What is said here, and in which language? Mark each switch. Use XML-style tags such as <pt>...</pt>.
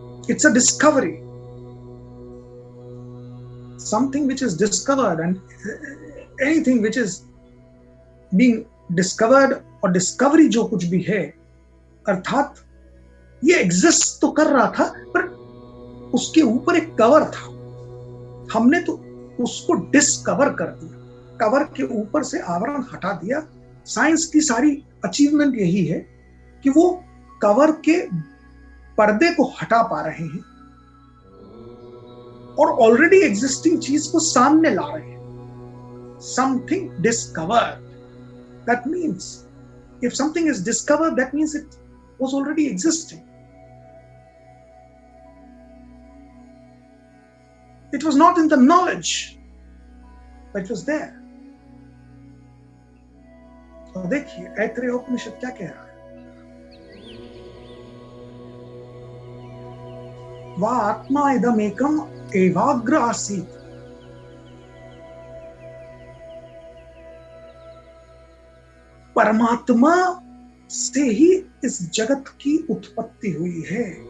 <en>it's a discovery, something which is discovered, and anything which is being discovered</en> <hi>और discovery जो कुछ भी है, अर्थात ये एग्जिस्ट तो कर रहा था पर उसके ऊपर एक कवर था, हमने तो उसको डिस्कवर कर दिया, कवर के ऊपर से आवरण हटा दिया। साइंस की सारी अचीवमेंट यही है कि वो कवर के पर्दे को हटा पा रहे हैं और ऑलरेडी एग्जिस्टिंग चीज को सामने ला रहे हैं।</hi> <en>Something discovered, that means if something is discovered, that means it was already existing. It was not in the knowledge, but it was there.</en> <hi>तो देखिए ऐत्रेय उपनिषद क्या कह रहा है,</hi> <sa>वा आत्मा इदमेकम एवाग्र आसीत्,</sa> <hi>परमात्मा से ही इस जगत की उत्पत्ति हुई है।</hi>